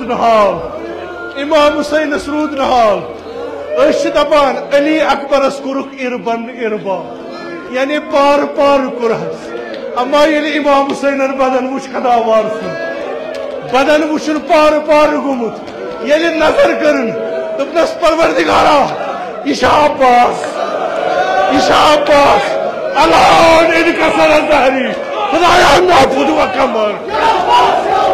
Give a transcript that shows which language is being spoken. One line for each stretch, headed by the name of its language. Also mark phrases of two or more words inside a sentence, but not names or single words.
Kashmiri: نہٕ حال امام حسینس روٗد نہٕ حال أسۍ چھِ دپان علی اکبرس کوٚرُکھ
Arabic: اربن اربا
Kashmiri: یعنی پارٕ پارٕ کوٚرہس اما ییٚلہِ امام حسینن بدن وٕچھ قداوار سُنٛد بدن وٕچھُن پارٕ پارٕ گوٚمُت ییٚلہِ نظر کٔرٕن دوٚپنَس پروردگارا یہِ چھا عباس
Arabic: یہ عباس الان انکسر ظہری
Persian: خدایا نابود و کمر